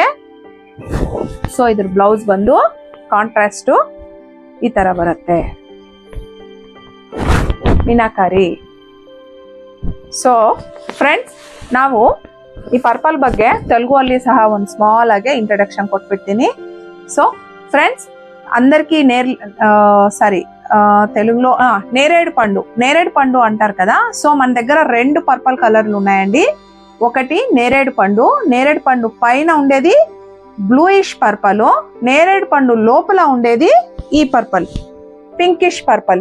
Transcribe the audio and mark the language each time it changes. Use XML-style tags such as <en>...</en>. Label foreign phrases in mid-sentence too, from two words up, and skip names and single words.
<kn>ಸೊ ಇದ್ರ ಬ್ಲೌಸ್ ಬಂದು ಕಾಂಟ್ರಾಸ್ಟ್ ಈ ತರ ಬರುತ್ತೆ, ಮೀನಾಕಾರಿ.</kn> <en>so friends,</en> <kn>ನಾವು ಈ ಪರ್ಪಲ್ ಬಗ್ಗೆ ತೆಲುಗು ಅಲ್ಲಿ ಸಹ ಒಂದು ಸ್ಮಾಲ್ ಆಗಿ ಇಂಟ್ರಡಕ್ಷನ್ ಕೊಟ್ಬಿಡ್ತೀನಿ.</kn> <en>so friends</en> <te>అందరికి తెలుగులో నేరేడు పండు అంటారు కదా. సో మన దగ్గర 2</te> <en>purple colours</en> <te>ఉన్నాయండి. ఒకటి నేరేడు పండు పైన ఉండేది</te> <en>bluish purple,</en> <te>నేరేడు పండు లోపల ఉండేది ఈ</te> <en>purple pinkish purple.</en>